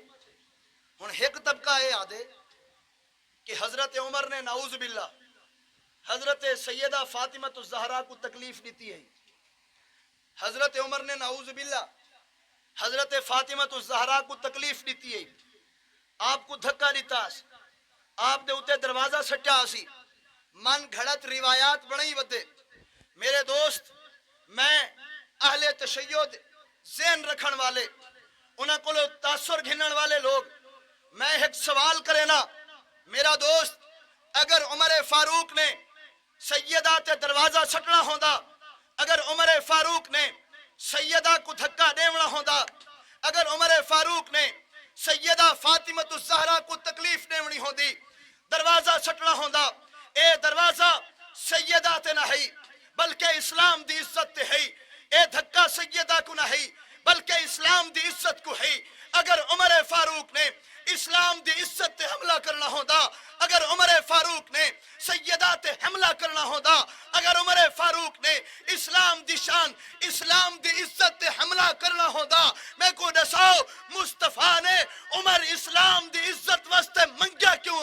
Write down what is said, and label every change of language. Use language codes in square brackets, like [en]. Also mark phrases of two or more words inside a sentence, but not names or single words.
[skr] ہن ایک طبقہ یہ آدھے کہ حضرت عمر نے نعوذ باللہ حضرت سیدہ فاطمہ الزہرا کو تکلیف دیتی ہے، حضرت عمر نے نعوذ باللہ حضرت فاطمہ الزہرا کو تکلیف دیتی ہے، آپ کو دھکا دیتا، آپ دے اتے دروازہ سٹا سی، من گھڑت روایات بڑھئی ودے۔ میرے دوست، میں اہل تشیع ذہن رکھن والے انہاں کو تاثر گھنن والے لوگ، میں ایک سوال کرے نا میرا دوست، اگر عمر فاروق نے سیدہ تے دروازہ سٹنا ہوندا، اگر عمر فاروق نے سیدہ کو دھکا دیونا ہوندا، اگر عمر فاروق نے سیدہ فاطمہ الزہرا کو تکلیف دیونی ہوندی، دروازہ سٹنا ہوندا، اے دروازہ سیدہ تے نہ ہے بلکہ اسلام دی عزت تے ہے، اے دھکا سیدہ کو نہ ہے بلکہ اسلام دی عزت کو ہے۔ اگر عمر فاروق نے اسلام دی عزت تے حملہ کرنا ہوندا، اگر عمر فاروق نے سیدہ تے حملہ کرنا ہوندا، اگر عمر فاروق نے اسلام دی شان اسلام دی عزت تے حملہ کرنا ہوندا، میں کو دساؤ مصطفیٰ نے عمر اسلام دی عزت واسطے منگیا کیوں؟